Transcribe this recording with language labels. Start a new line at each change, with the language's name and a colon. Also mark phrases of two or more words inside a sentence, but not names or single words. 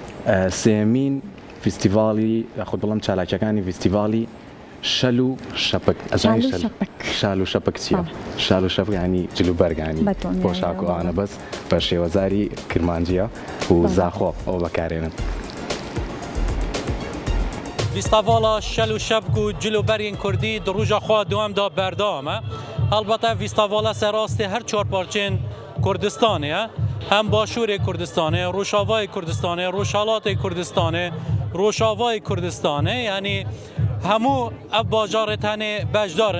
Central Kurdish: سێمین فیستیڤاڵی خۆ بڵم چالاکیەکانی فیستیڤاڵی شەل و شەپک شال و شەپک چییە؟ شال و شەپک ینی جلوبەرگانی پۆشاک و ئەوانە بەس بە شێوەزاری کرمانجیە و زاخۆ ئەو بەکارێنن.
Kurdish: فیستیڤاڵا شەل و شەپک و جلوبەرگên کوردی di rûja xwe dewamda berdewam e. Helbete fîstîvala serastê her çar parçên Kurdistanê ye. Hem Başûrê Kurdistanê, Rûşavayê Kurdistanê, Rûşalatê Kurdistanê, Rojavayê Kurdistanê yani hemû ev bajarê tenê beşdarin